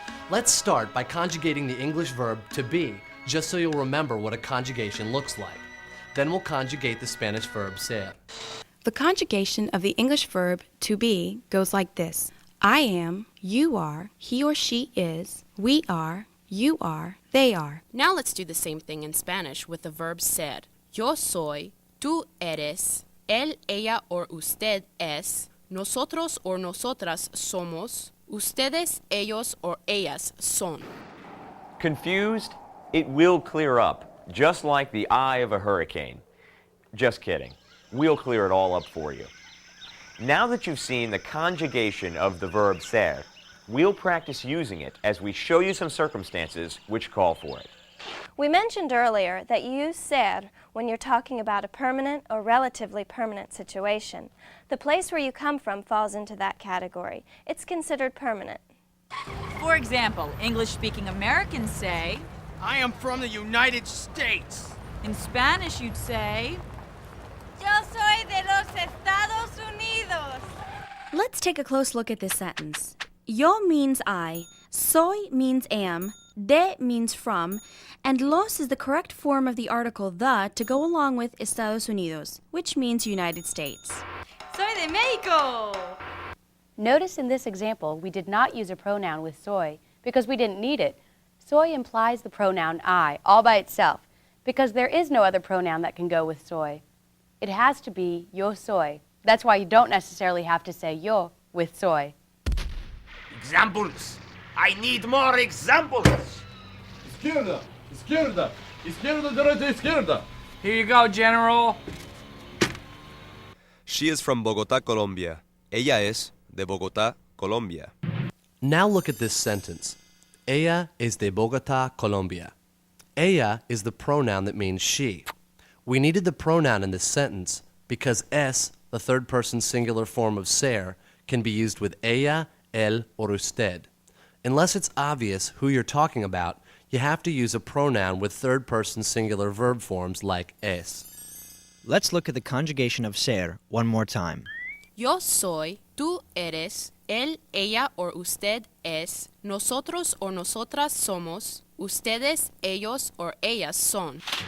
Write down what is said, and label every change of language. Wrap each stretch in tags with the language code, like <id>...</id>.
<en>Let's start by conjugating the English verb to be, just so you'll remember what a conjugation looks like. Then we'll conjugate the Spanish verb ser. The conjugation of the English verb to be goes like this. I am, you are, he or she is, we are, you are, they are. Now let's do the same thing in Spanish with the verb ser.</en> <es>Yo soy, tú eres, él, ella, or usted es, nosotros or nosotras somos, ustedes, ellos, or ellas son.</es> <en>Confused? It will clear up, just like the eye of a hurricane. Just kidding. We'll clear it all up for you. Now that you've seen the conjugation of the verb ser, we'll practice using it as we show you some circumstances which call for it. We mentioned earlier that you use ser when you're talking about a permanent or relatively permanent situation. The place where you come from falls into that category. It's considered permanent. For example, English-speaking Americans say, I am from the United States. In Spanish you'd say,</en> <es>Yo soy de los Estados Unidos.</es> <en>Let's take a close look at this sentence. Yo means I, soy means am, de means from, and los is the correct form of the article the to go along with Estados Unidos, which means United States.</en> <es>Soy de Mexico.</es> <en>Notice in this example, we did not use a pronoun with soy because we didn't need it. Soy implies the pronoun I all by itself because there is no other pronoun that can go with soy. It has to be yo soy. That's why you don't necessarily have to say yo with soy. Examples. I need more examples.</en> <es>Izquierda, izquierda, izquierda, derecha, izquierda.</es> <en>Here you go, General. She is from Bogotá, Colombia.</en> <es>Ella es de Bogotá, Colombia.</es> <en>Now look at this sentence.</en> <es>Ella es de Bogotá, Colombia.</es> <en>Ella is the pronoun that means she. We needed the pronoun in this sentence because es, the third-person singular form of ser, can be used with ella, él, or usted. Unless it's obvious who you're talking about, you have to use a pronoun with third-person singular verb forms like es. Let's look at the conjugation of ser one more time.</en> <es>Yo soy, tú eres, él, ella, or usted es, nosotros or nosotras somos, ustedes, ellos, or ellas son.</es>